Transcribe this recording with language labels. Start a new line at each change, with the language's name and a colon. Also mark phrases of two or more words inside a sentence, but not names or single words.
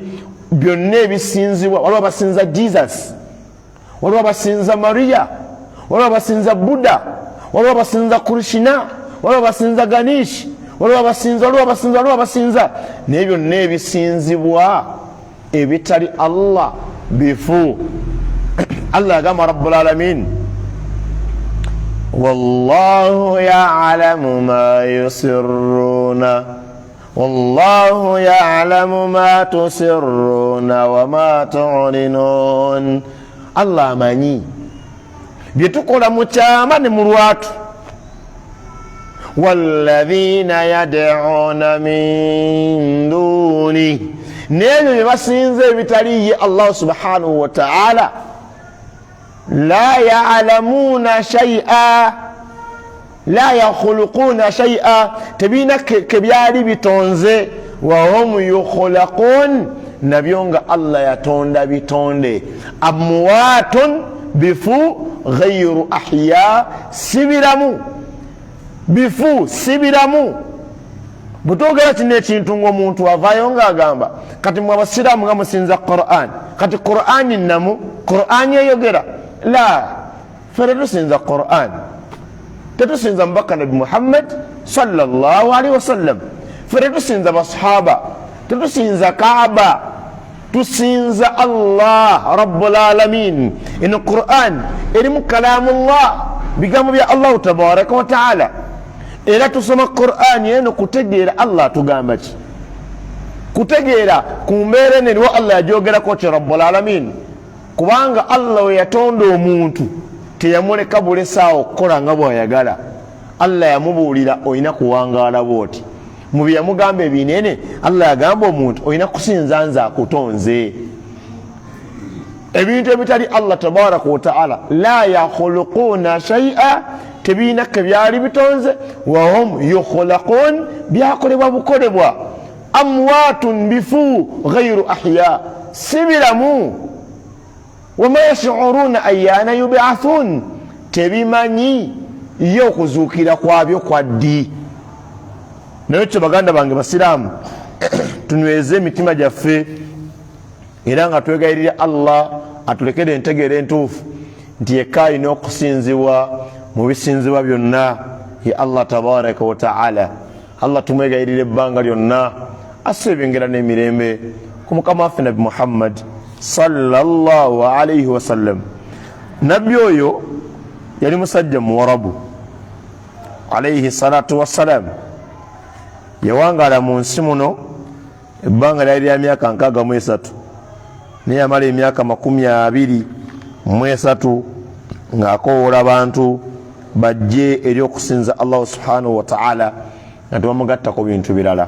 Ganda: byonna ebisinzibwa, waliwo abasinza Jesus, waliwo abasinza Maria, waliwo abasinza Buddha, waliwo abasinza Krishna, waliwo abasinza Ganesh, waliwo abasinza. naye byonna ebisinzibwa ebitali Allah bifu.
Arabic: Allah yagamba رب العالمين والله يعلم ما يسرون والله يعلم ما تسرون وما تعلنون.
Ganda: Allah amanyi bye tukola mu kyama ne mu lwatu.
Arabic: والذين يدعون من دون,
Ganda: n'ebyo bye basinza ebitali ye
Arabic: Allah سبحانه وتعالى, لا يعلمون شيئا لا يخلقون شيئا,
Ganda: tebina kebyali bitonze.
Arabic: وهم يخلقون,
Ganda: nabyo nga Allah yatonda bitonde. amwatun bifu
Arabic: غير أحياء,
Ganda: sibiramu bifu sibiramu. butogera kino ekintu ng'omuntu avaayo ng'agamba kati mwe abasiraamu nga musinza Qur'an, kati Qur'ani namu, Qur'ani eyogera. la, ffe tetusinza Qur'an, tetusinza mubaka nabi Muhammad
Arabic: صلى الله عليه وسلم,
Ganda: ffe tetusinza basahaba, tetusinza Kaaba, tusinza Allah
Arabic: رب العالمين.
Ganda: ino Qur'an erimu kalamullah, bigambo bya Allah
Arabic: تبارك وتعالى.
Ganda: era tusoma Qur'an eno kutegeera Allah tugamba ki, kutegeera ku mbeera eno eriwo Allah yajogerako ki
Arabic: رب العالمين.
Ganda: kubanga Allah we yatonda omuntu teyamuleka bulesaawo okukola nga bw'ayagala. Allah yamubuulira olina kuwangaala bw'oti. mu bye yamugamba ebinene Allah yagamba omuntu olina kusinza nze akutonze. ebintu ebitali
Arabic: Allah تبارك وتعالى لا يخلقون شيئا,
Ganda: tebiina kebyali bitonze.
Arabic: وهم يخلقون,
Ganda: byakolebwa bukolebwa.
Arabic: amwatun bifu غير أحياء, sibiramu. وما يشعرون أيان يبعثون,
Ganda: tebimanyi ye okuzuukira kwabyo kwa ddi. Nekyo baganda bange basiraamu tunyweze emitima gyaffe era nga twegayirira Allah atulekere entegeera entuufu nti yekka alina okusinzibwa mu bisinzibwa byonna ye Allah
Arabic: تبارك وتعالى.
Ganda: Allah tumwegayirira ebbanga lyonna asse ebyengera n'emirembe ku mukama waffe Nabi Muhammad
Arabic: صلى الله عليه وسلم.
Ganda: Nabbi oyo yali musajja muwarabu
Arabic: عليه الصلاة والسلام.
Ganda: Yawangala mu nsi muno ebbanga lyali lya myaka 63 naye yamala emyaka 23 ng'akowoola abantu bajje eri okusinza Allah
Arabic: سبحانه وتعالى
Ganda: nga tebamugattako bintu birala.